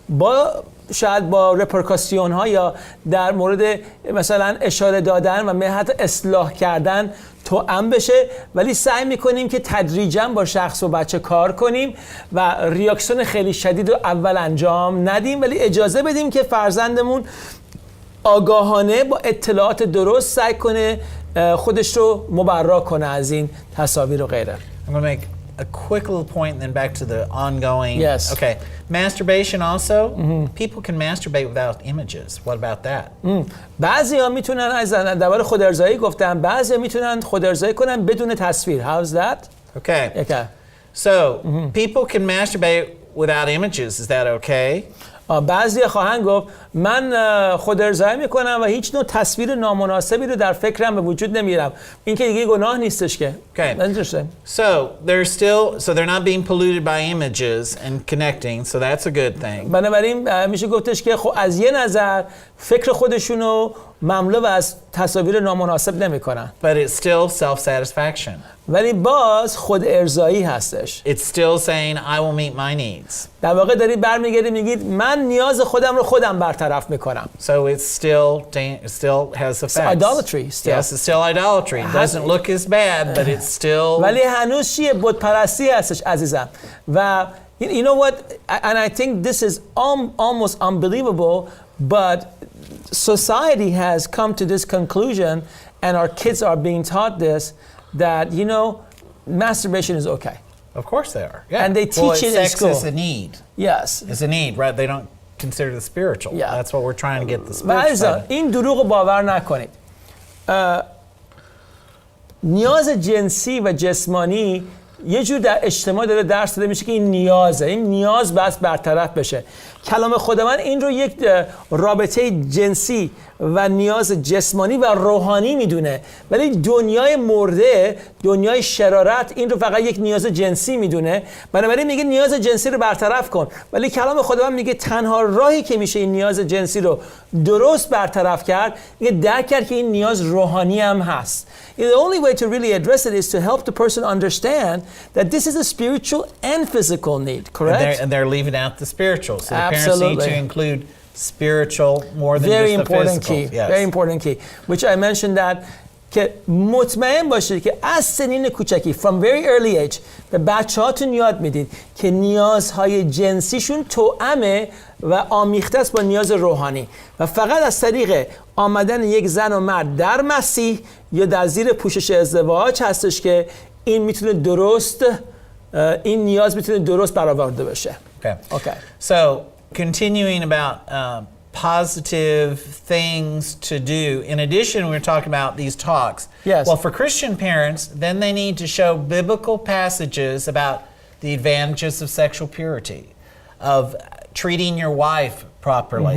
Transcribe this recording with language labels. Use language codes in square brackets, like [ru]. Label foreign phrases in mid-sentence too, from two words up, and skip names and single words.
[fa] شاید با رپرکاسیون ها یا در مورد مثلا اشاره دادن و حتی اصلاح کردن توأم بشه، ولی سعی میکنیم که تدریجاً با شخص و بچه کار کنیم و ریاکسیون خیلی شدید رو اول انجام ندیم، ولی اجازه بدیم که فرزندمون آگاهانه با اطلاعات درست سعی کنه خودش رو مبرا کنه از این تصاویر و غیره. [en] I'm going to make a quick little point and then back to the ongoing. Yes. Okay. Masturbation also. People can masturbate without images. What about that? [fa] بعضیا میتونن از درباره خودارضایی گفتن، بعضیا میتونن خودارضایی کنن بدون تصویر. [en] How's that? Okay. Okay. So, people can masturbate without images. Is that okay? [fa] بعضی خواهند گفت من خودارضایی میکنم و هیچ نوع تصویر نامناسبی رو در فکرم به وجود نمیارم. این که دیگه گناه نیستش که. [en] Okay. Interesting. So they're not being polluted by images and connecting. So that's a good thing. [fa] بنابراین میشه گفتش که خب از یه نظر فکر خودشونو مملو از تصاویر نامناسب نمیکنن. [en] But it's still self-satisfaction. [fa] ولی باز خود ارضایی هستش. [en] It's still saying I will meet my needs. [fa] در واقع دارید برمیگردید میگید من نیاز خودم رو خودم برطرف میکنم. [en] So it still has effects. It's idolatry still. Yes, it's still idolatry. It doesn't look as bad, but it's still. [fa] ولی هنوز چیه؟ بت پرستی هستش عزیزم. و [en] you know what? And I think this is almost unbelievable, but society has come to this conclusion, and our kids are being taught this, that you know, masturbation is okay. Of course they are. Yeah. And they teach it in school. Sex is a need. Yes. It's a need, right? They don't consider the spiritual. Yeah. That's what we're trying to get the spiritual side. [fa] این دروغ رو باور نکنید. نیاز جنسی و جسمانی یه جور در اجتماع داره درس داده میشه که این نیازه، این نیاز بس برطرف بشه. کلام خداوند این رو یک رابطه جنسی و نیاز جسمانی و روحانی میدونه، ولی دنیای مرده، دنیای شرارت این رو فقط یک نیاز جنسی میدونه. بنابراین میگه نیاز جنسی رو برطرف کن، ولی کلام خداوند میگه تنها راهی که میشه این نیاز جنسی رو درست برطرف کرد، اینکه درک کرد که این نیاز روحانی هم هست. [en] The only way to really address it is to help the person understand that this is a spiritual and physical need, correct? And they're leaving out the spiritual. So the parents need to include spiritual more than very just the physical. Key. Yes. Very important key. Which I mentioned that [fa] که مطمئن باشید که از سنین کوچکی [en] from very early age [fa] به بچه‌هاتون یاد میدید که نیازهای جنسیشون توأمه و آمیخته است با نیاز روحانی و فقط از طریق آمدن یک زن و مرد در مسیح یا در زیر پوشش ازدواج هستش که این میتونه درست این نیاز میتونه درست برآورده بشه. [en] Okay. So continuing about positive things to do. In addition, we're talking about these talks. Yes. Well, for Christian parents, then they need to show biblical passages about the advantages of sexual purity, of treating your wife properly.